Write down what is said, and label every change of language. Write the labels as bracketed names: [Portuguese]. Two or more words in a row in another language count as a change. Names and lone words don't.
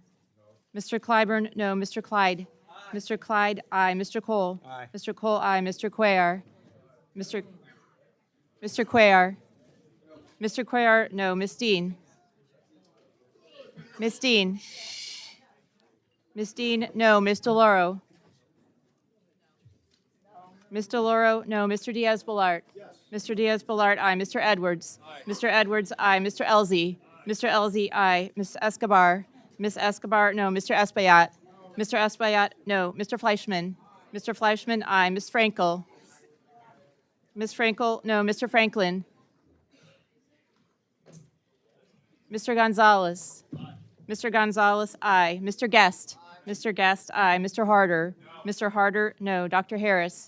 [English] Mr. Clyburn, no. Mr. Clyde. Mr. Clyde, aye. Mr. Cole. Aye. Mr. Cole, aye. Mr. Cuellar. Mr. Cuellar. Mr. Cuellar, no. Miss Dean. Miss Dean. Miss Dean, no. Miss DeLauro. Ms. DeLauro, no. Mr. Diaz-Balart? Mr. Diaz-Balart, aye. Mr. Edwards? Mr. Edwards, aye. Mr. Elzey? Mr. Elzey, aye. Ms. Escobar? Ms. Escobar, no. Mr. Espaillat? Mr. Espaillat, no. Mr. Fleischman? Mr. Fleischman, aye. Ms. Frankel? Ms. Frankel, no. Mr. Franklin? Mr. Gonzalez? Mr. Gonzalez, aye. Mr. Guest? Mr. Guest, aye. Mr. Harder? Mr. Harder, no. Dr. Harris?